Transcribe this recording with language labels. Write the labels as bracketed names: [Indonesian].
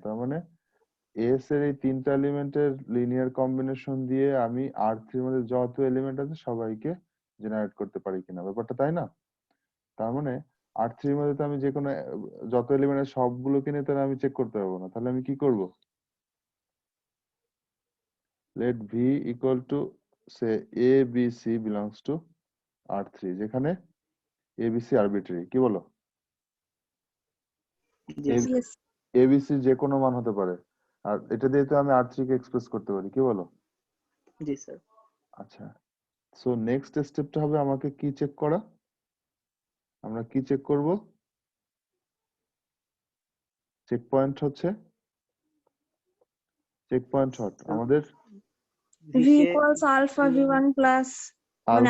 [Bangla] তার মানে এস এর এই তিনটা এলিমেন্টের লিনিয়ার কম্বিনেশন দিয়ে আমি আর থ্রির মধ্যে যত এলিমেন্ট আছে সবাইকে জেনারেট করতে পারি কিনা, ব্যাপারটা তাই না? তার মানে আর থ্রির মধ্যে তো আমি যে কোনো যত এলিমেন্ট আছে সবগুলোকে নিয়ে তাহলে আমি চেক করতে পারবো না। তাহলে আমি কি করব? [English] let v equal to say a b c belongs to R3, [Bangla] যেখানে [English] a b c arbitrary, [Bangla] কি বলো? জি A- sir. [English] yes [Bangla] a b c যে কোনো মান হতে পারে, আর এটা দিয়ে তো আমি R3 কে এক্সপ্রেস করতে পারি, কি বলো? জি স্যার। আচ্ছা, সো নেক্সট স্টেপটা হবে আমাকে কি চেক করা? আমরা কি চেক করব? চেক পয়েন্ট হচ্ছে চেক পয়েন্ট হট আমাদের v কে [English] equals alpha v1 plus মানে